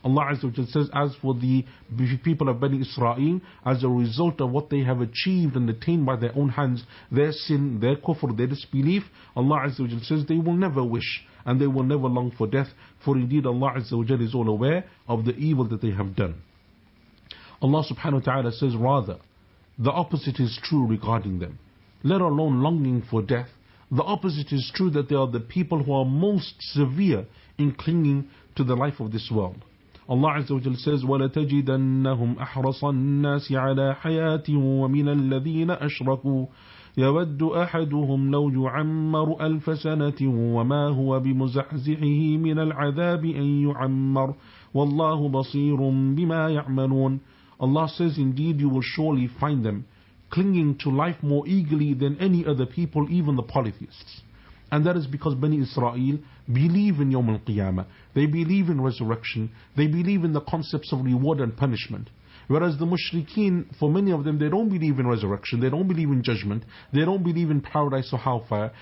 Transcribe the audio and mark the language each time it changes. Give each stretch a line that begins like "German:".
English: Allah azza wa jal says, as for the people of Bani Israel, as a result of what they have achieved and attained by their own hands, their sin, their kufr, their disbelief, Allah azza wa jal says, they will never wish and they will never long for death, for indeed Allah Azza wa Jal is all aware of the evil that they have done. Allah subhanahu wa ta'ala says, rather, the opposite is true regarding them. Let alone longing for death, the opposite is true that they are the people who are most severe in clinging to the life of this world. Allah Azza wa Jal says,
Arabic: وَلَتَجِدَنَّهُمْ أَحْرَصَ النَّاسِ عَلَىٰ حَيَاتِهُ وَمِنَ الَّذِينَ أَشْرَكُوا يَوَدُّ أَحَدُهُمْ لَوْ يُعَمَّرُ أَلْفَ سَنَةٍ وَمَا هُوَ بِمُزَحْزِحِهِ مِنَ الْعَذَابِ أَنْ يُعَمَّرُ وَاللَّهُ بَصِيرٌ بِمَا يَعْمَلُونَ.
English: Allah says, indeed you will surely find them clinging to life more eagerly than any other people, even the polytheists. And that is because Bani Israel believe in Yawm al-Qiyamah. They believe in resurrection. They believe in the concepts of reward and punishment. Whereas the mushrikeen, for many of them, they don't believe in resurrection, they don't believe in judgment, they don't believe in paradise or hellfire.